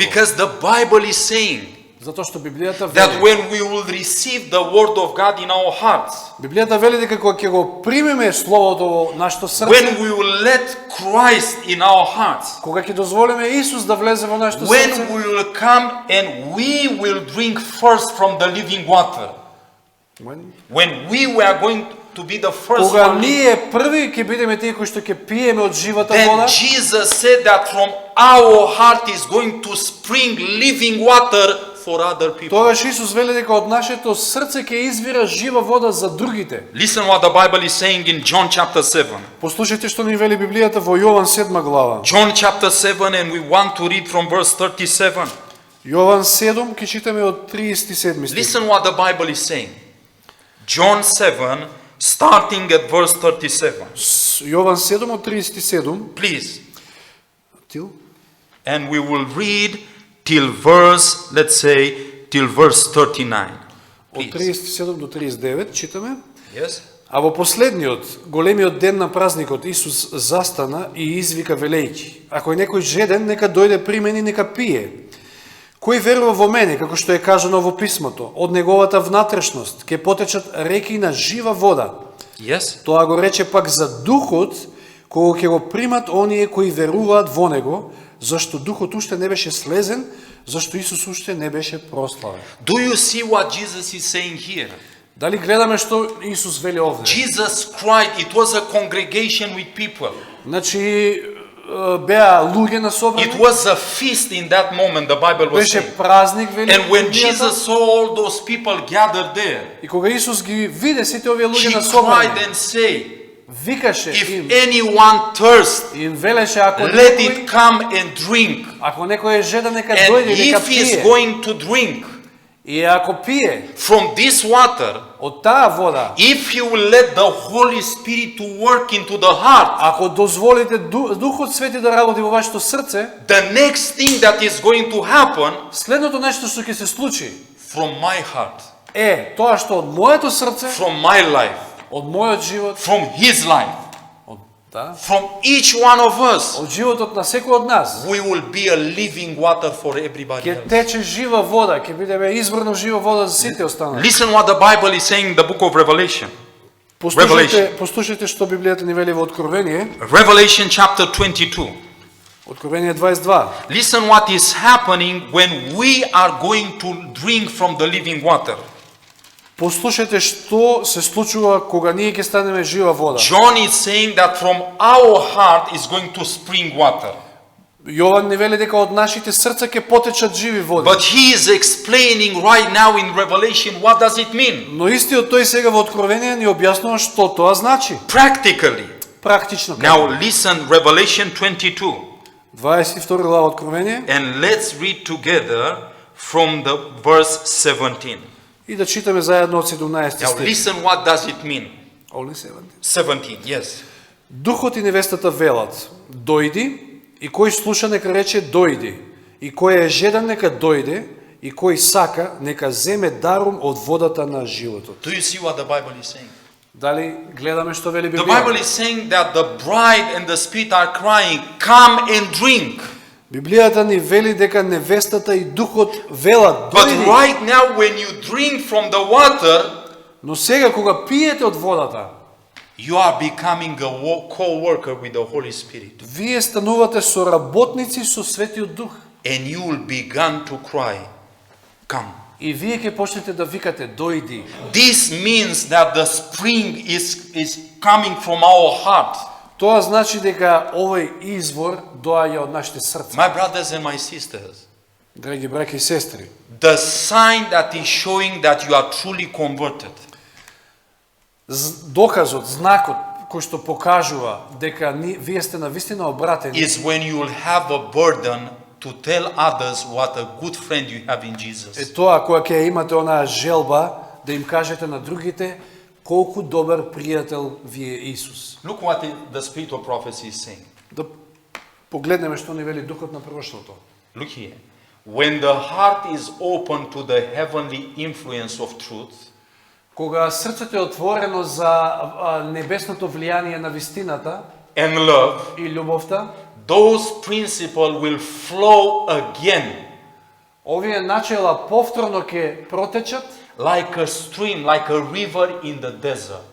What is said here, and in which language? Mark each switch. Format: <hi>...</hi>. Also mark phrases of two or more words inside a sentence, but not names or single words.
<en>Because the Bible is saying</en> <mk>Затоа што Библијата</mk> <en>that</en> <mk>вели,</mk> <en>when we will receive the word of God in our hearts,</en> <mk>Библијата вели дека кога ќе го примеме словото во нашето срце,</mk> <en>when we will let Christ in our hearts,</en> <mk>кога ќе дозволиме Исус да влезе во нашето</mk> <en>when</en> <mk>срце,</mk> <en>we will come and we will drink first from the living water, when we were going to be the first</en> <mk>кога</mk> <en>one,</en> <mk>ние први ќе бидеме тие кои што ќе пиеме од живата</mk> <en>then</en> <mk>вода,</mk> <en>Jesus said that from our heart is going to spring living water for other people.</en> <mk>тогаш Исус вели дека од нашето срце ќе извира жива вода за другите.</mk> <en>Listen what the Bible is saying in John chapter 7.</en> <mk>Послушајте што ни вели Библијата во Јован 7 глава.</mk> <en>John chapter 7, and we want to read from verse 37.</en> <mk>Јован 7 ќе читаме од 37 стих.</mk> <en>Listen what the Bible is saying. John 7, starting at verse 37.</en> <mk>Јован 7 од 37.</mk> <en>Please. Тил? And we will read till verse, let's say, till verse 39.</en> <mk>Од</mk> <en>Please.</en> <mk>37 до 39 читаме.</mk> <en>Yes?</en> <mk>А во последниот, големиот ден на празникот, Исус застана и извика велејќи: ако е некој жеден, нека дојде при мене и нека пие. Кој верува во мене, како што е кажано во писмото, од неговата внатрешност ќе потечат реки на жива вода.</mk> <en>Yes?</en> <mk>Тоа го рече пак за духот, кога ќе го примат оние кои веруваат во него, зашто духот уште не беше слезен, зашто Исус уште не беше прославен.</mk> <en>Do you see what Jesus is saying here?</en> <mk>Дали гледаме што Исус вели овде?</mk> <en>Jesus cried, it was a congregation with people.</en> <mk>Значи беа луѓе на</mk> <en>It</en> <mk>собрани,</mk> <en>was a feast in that moment, the Bible was</en> <mk>беше</mk> <en>saying.</en> <mk>празник, вели</mk> <en>And when</en> <mk>Библијата.</mk> <en>Jesus saw all those people gathered there,</en> <mk>И кога Исус ги виде сите овие луѓе</mk> <en>he</en> <mk>на</mk> <en>cried</en> <mk>собрани,</mk> <en>and said,</en> <mk>викаше</mk> <en>if</en> <mk>им,</mk> <en>anyone thirst,</en> <mk>им велеше ако</mk> <en>let</en> <mk>некој,</mk> <en>it come and drink.</en> <mk>ако некој е жедан нека</mk> <en>And</en> <mk>дојде и нека</mk> <en>if he is</en> <mk>пие.</mk> <en>going to drink</en> <mk>И ако пие</mk> <en>from this water,</en> <mk>од таа вода,</mk> <en>if he will let the Holy Spirit to work into the heart,</en> <mk>ако дозволите Духот Свети да работи во вашето срце,</mk> <en>the next thing that is going to happen</en> <mk>следното нешто што ќе се случи</mk> <en>from my heart,</en> <mk>е тоа што од моето срце,</mk> <en>from my life,</en> <mk>од мојот живот,</mk> <en>from his life,</en> <mk>да,</mk> <en>from each one of us,</en> <mk>од животот на секој од нас,</mk> <en>we will be a living water for everybody</en> <mk>ќе</mk> <en>else.</en> <mk>тече жива вода, ќе бидеме изворно жива вода за сите останали.</mk> <en>Listen what the Bible is saying in the book of Revelation.</en> <mk>Послушајте што Библијата ни вели во Откровение,</mk> <en>Revelation chapter 22.</en> <mk>Откровение 22.</mk> <en>Listen what is happening when we are going to drink from the living water.</en> <mk>Послушајте што се случува кога ние ќе станеме жива вода.</mk> <en>John is saying that from our heart is going to spring water.</en> <mk>Јован ни вели дека од нашите срца ќе потечат живи води.</mk> <en>But he is explaining right now in Revelation what does it mean?</en> <mk>Но истиот тој сега во Откровение ни објаснува што тоа значи.</mk> <en>Practically.</en> <mk>Практично.</mk> <en>Now listen, Revelation 22.</en> <mk>22 глава Откровение</mk> <en>And let's read together from the verse 17.</en> <mk>и да читаме заедно од 17</mk> <en>Now</en> <mk>стих.</mk> <en>listen what does it mean? Only 17. 17, yes.</en> <mk>Духот и невестата велат: дојди, и кој слуша нека рече дојди, и кој е жедан нека дојде, и кој сака нека земе дарум од водата на животот.</mk> <en>Do you see what the Bible is saying?</en> <mk>Дали гледаме што вели</mk> <en>The Bible</en> <mk>Библијата?</mk> <en>is saying that the bride and the Spirit are crying, come and drink.</en> <mk>Библијата ни вели дека невестата и духот велат</mk> <en>But</en> <mk>дојди.</mk> <en>right now when you drink from the water,</en> <mk>Но сега кога пиете од водата,</mk> <en>you are becoming a co-worker with the Holy Spirit.</en> <mk>вие станувате соработници со Светиот Дух.</mk> <en>And you will begin to cry, come.</en> <mk>И вие ќе почнете да викате дојди.</mk> <en>This means that the spring is coming from our heart.</en> <mk>Тоа значи дека овој извор доаѓа од нашите срца.</mk> <en>My brothers and my sisters,</en> <mk>Драги браќа и сестри,</mk> <en>the sign that is showing that you are truly converted</en> <mk>доказот, знакот кој што покажува дека вие сте навистина обратени</mk> <en>is when you will have a burden to tell others what a good friend you have in</en> <mk>е</mk> <en>Jesus.</en> <mk>тоа кога ќе имате онаа желба да им кажете на другите колку добар пријател ви е Исус.</mk> <en>Look what the spirit of prophecy is saying.</en> <mk>Да погледнеме што ни вели духот на пророштвото.</mk> <en>Look here. When the heart is open to the heavenly influence of truth,</en> <mk>Кога срцето е отворено за небесното влијание на вистината</mk> <en>and love,</en> <mk>и љубовта,</mk> <en>those principles will flow again</en> <mk>овие начела повторно ќе протечат</mk> <en>like a stream, like a river in the desert.</en>